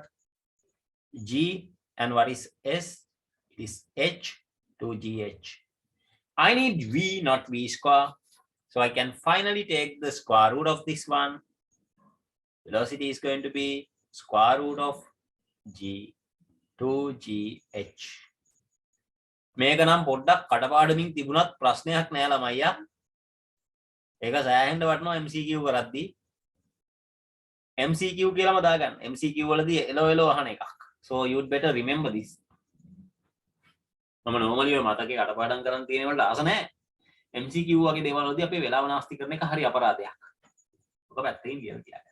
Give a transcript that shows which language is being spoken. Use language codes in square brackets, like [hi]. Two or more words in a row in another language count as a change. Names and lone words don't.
[en] G. And what is S? It is H to GH. I need V, not V square. So I can finally take the square root of this one. Velocity is going to be square root of g 2gh. [si] මේක නම් පොඩ්ඩක් කටපාඩමින් තිබුණත් ප්‍රශ්නයක් නෑ ළමයියා. ඒක සෑහෙන්න වටනවා MCQ කරද්දී. MCQ කියලාම දාගන්න. MCQ වලදී එලෝ අහන එකක්. [en] So you'd better remember this. [si] මම normally ඔය මතකේ කටපාඩම් කරන් තියෙන වලට ආස නෑ. MCQ වගේ දේවල් වලදී අපේ වෙලාව නාස්ති කරන එක හරි අපරාධයක්. ඔක පැත්තකින් කියලා තියාගන්න.